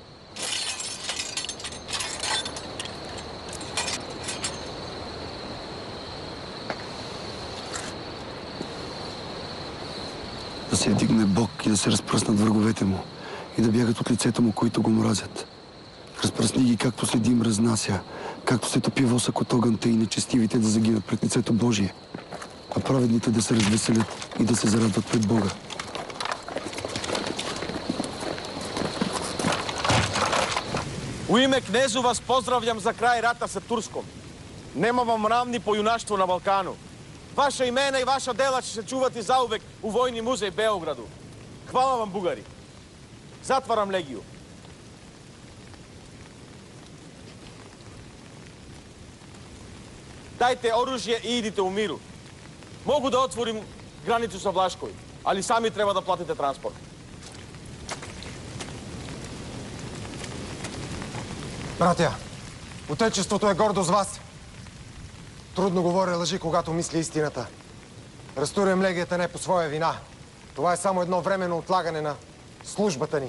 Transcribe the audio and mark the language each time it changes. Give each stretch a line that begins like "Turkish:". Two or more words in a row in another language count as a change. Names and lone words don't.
Bulgarian: Да се вдигне Бог и да се разпръснат враговете му и да бягат от лицето му, които го мразят. Разпръсни ги, както след дим разнася, както се топи восък от огънта и нечестивите да загинат пред лицето Божие, а праведните да се развеселят и да се зарадват пред Бога.
Serbian: U ime knezu vas pozdravljam za kraj rata sa Turskom. Nema vam ravni po junaštvu na Balkanu. Vaša imena i vaša dela će se čuvati zauvek u Vojni muzej Beogradu. Hvala vam, Bugari. Zatvaram legiju. Dajte oružje i idite u miru. Mogu da otvorim granicu sa Vlaškoj, ali sami treba da platite transport.
Bulgarian: Братя, отечеството е гордо с вас. Трудно говоря лъжи, когато мисля истината. Разтурям легията не по своя вина. Това е само едно временно отлагане на службата ни.